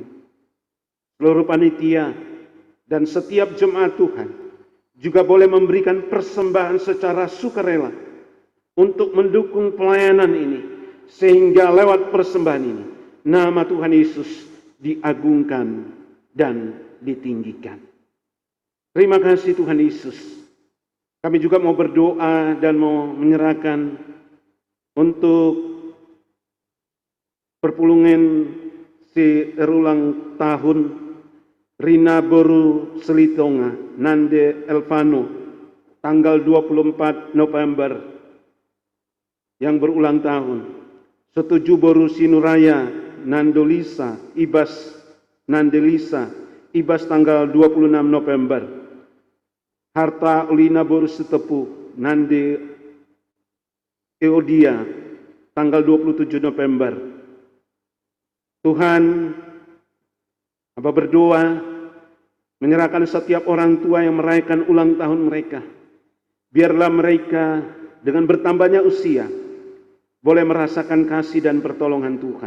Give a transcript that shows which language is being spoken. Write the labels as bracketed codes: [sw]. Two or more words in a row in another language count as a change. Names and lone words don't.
[id] Seluruh panitia dan setiap jemaat Tuhan juga boleh memberikan persembahan secara sukarela untuk mendukung pelayanan ini, sehingga lewat persembahan ini nama Tuhan Yesus diagungkan dan ditinggikan. Terima kasih Tuhan Yesus. Kami juga mau berdoa dan mau menyerahkan untuk perpulungan si ulang tahun Rina Boru Selitonga Nande Elvano tanggal 24 November yang berulang tahun. Setuju Boru Sinuraya Nandolisa Ibas Nandelisa Ibas tanggal 26 November. Harta Ulina Boru Setepu Nande Euodia, tanggal 27 November. Tuhan, Hamba berdoa menyerahkan setiap orang tua yang merayakan ulang tahun mereka. Biarlah mereka dengan bertambahnya usia boleh merasakan kasih dan pertolongan Tuhan.